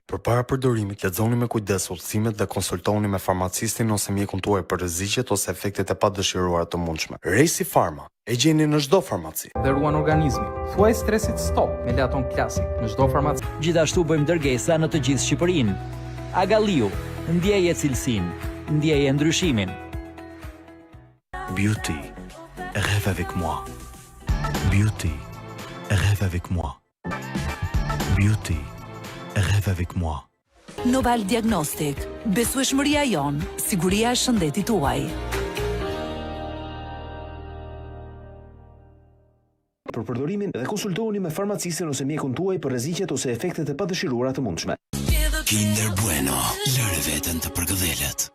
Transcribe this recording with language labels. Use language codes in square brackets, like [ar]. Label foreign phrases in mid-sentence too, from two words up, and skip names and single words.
[sq] Përpara përdorimit, lexoni me kujdes udhëzimet dhe konsultoni me farmacistin ose mjekun tuaj për rreziqet ose efektet e padëshiruara të mundshme. Racey Pharma e gjeni në çdo farmaci. Dhe ruan organizmin. Thuaj stresit stop me Leaton Classic në çdo farmaci. Gjithashtu bëjmë dërgesa në të gjithë Shqipërinë. Agaliu, ndjeje cilësinë, ndjeje ndryshimin. [fr] Beauty, rêve avec moi. Beauty, rêve avec moi. Beauty, rêve avec moi. [sq] Noval Diagnostic, besueshmëria jon, siguria e shëndetit tuaj. Për përdorimin dhe konsultohuni me farmacistin ose mjekun tuaj për rreziqet ose efektet e padëshiruara të mundshme. Kinder Bueno, lëre veten të përgëdhelet.